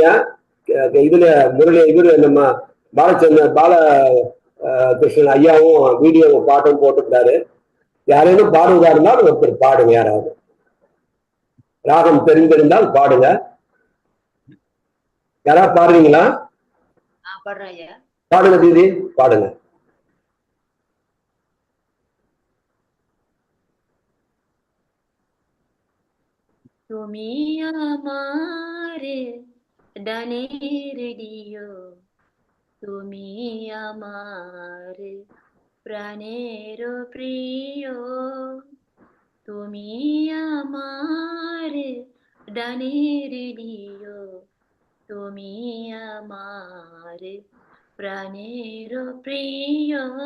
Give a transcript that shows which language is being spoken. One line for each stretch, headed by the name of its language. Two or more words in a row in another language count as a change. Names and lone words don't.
Tamil: இதுல இவரு நம்ம பாலகிருஷ்ணன் ஐயாவும் வீடியோவும் பாட்டும் போட்டுட்டாரு. யாரேனும் பாடுவதா இருந்தால் ஒருத்தர் பாடுங்க, யாராவது ராகம் தெரிந்திருந்தால் பாடுங்க. யாராவது பாடுறீங்களா? பாடுங்க தீதி, பாடுங்க.
Bangla: তুমি আমার ডানের দিও, তুমি আমার প্রাণের প্রিয়, তুমি আমার ডানের দিও, তুমি আমার প্রাণের প্রিয়,